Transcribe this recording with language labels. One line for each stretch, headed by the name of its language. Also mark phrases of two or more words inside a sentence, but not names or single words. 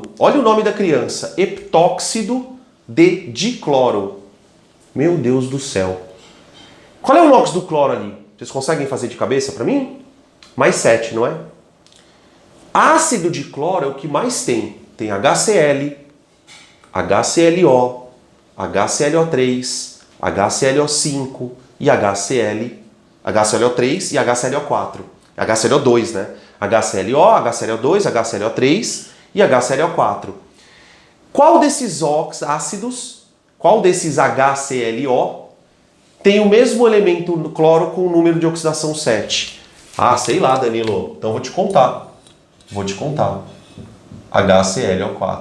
Portuguese: Olha o nome da criança. Heptóxido de dicloro. Meu Deus do céu. Qual é o NOx do cloro ali? Vocês conseguem fazer de cabeça para mim? Mais 7, não é? Ácido de cloro é o que mais tem. Tem HCl, HClO, HClO3, HClO5 e HClO3 e HClO4. HClO2, né? HClO, HClO2, HClO3 e HClO4. Qual desses ácidos, qual desses HClO tem o mesmo elemento no cloro com o número de oxidação 7? Ah, sei lá, Danilo. Então vou te contar. HClO4.